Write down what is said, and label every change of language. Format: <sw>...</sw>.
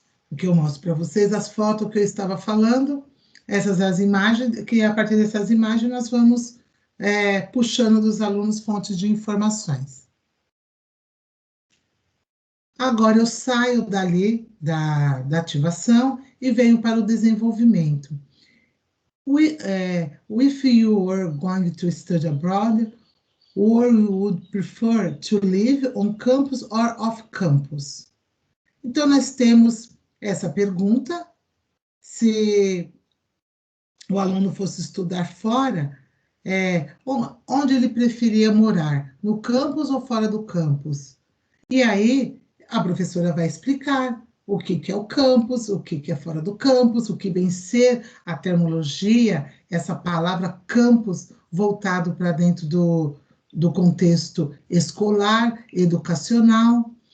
<pt>O que eu mostro para vocês, as fotos que eu estava falando, essas as imagens, que a partir dessas imagens nós vamos puxando dos alunos fontes de informações. Agora eu saio dali da ativação e venho para o desenvolvimento.</pt> <en>If you were going to study abroad, or you would prefer to live on campus or off campus?</en> <pt>Então, nós temos essa pergunta, se o aluno fosse estudar fora, onde ele preferia morar, no campus ou fora do campus? E aí, a professora vai explicar o que é o campus, o que é fora do campus, o que vem ser a terminologia, essa palavra campus, voltado para dentro do contexto escolar, educacional.</pt>